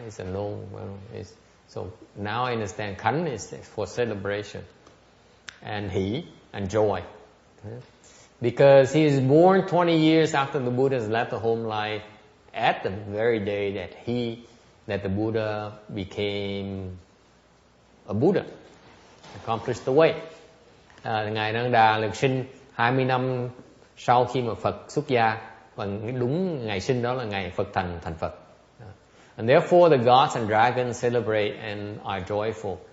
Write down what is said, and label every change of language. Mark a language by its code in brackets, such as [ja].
[en] It's a known one. So now I understand Khánh is for celebration and hỷ and joy. Because he is born 20 years after the Buddha has left the home life, at the very day that the Buddha became a Buddha, accomplished the way. [vi] Ngài Nanda Đà được sinh 20 năm sau khi mà Phật xuất gia, và đúng ngày sinh đó là ngày Phật thành Phật. [en] And therefore the gods and dragons celebrate and are joyful.